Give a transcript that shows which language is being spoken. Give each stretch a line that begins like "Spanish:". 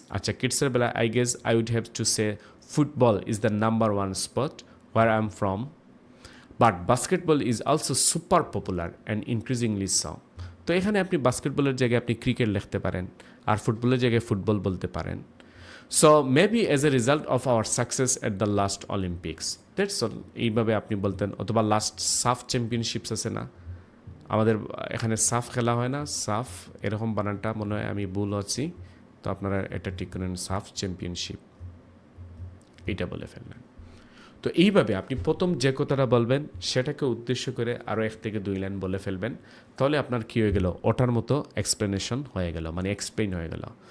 English: আচ্ছা, কিডসের বেলা I guess I would have to say football is the number one sport where I am from, but basketball is also super popular and increasingly so.
Bangla: তো এখানে আপনি বাস্কেটবলের জায়গায় আপনি cricket লিখতে পারেন, আর ফুটবলের জায়গায় ফুটবল বলতে পারেন।
English: So maybe as a result of our success at the last Olympics, that's all.
Bangla: এইভাবে আপনি বলতেন, অথবা লাস্ট সাফ চ্যাম্পিয়নশিপস আছে না, আমাদের এখানে সাফ খেলা হয় না, সাফ এরকম বানানটা মনে হয় আমি ভুল আছি, তো আপনারা এটা ঠিক করেন, সাফ চ্যাম্পিয়নশিপ, এইটা বলে ফেললেন। তো এইভাবে আপনি প্রথম যে কথাটা বলবেন সেটাকে উদ্দেশ্য করে আরও 1 থেকে 2 লাইন বলে ফেলবেন, তাহলে আপনার কী হয়ে গেল, ওটার মতো এক্সপ্লেনেশন হয়ে গেল, মানে এক্সপ্লেইন হয়ে গেল।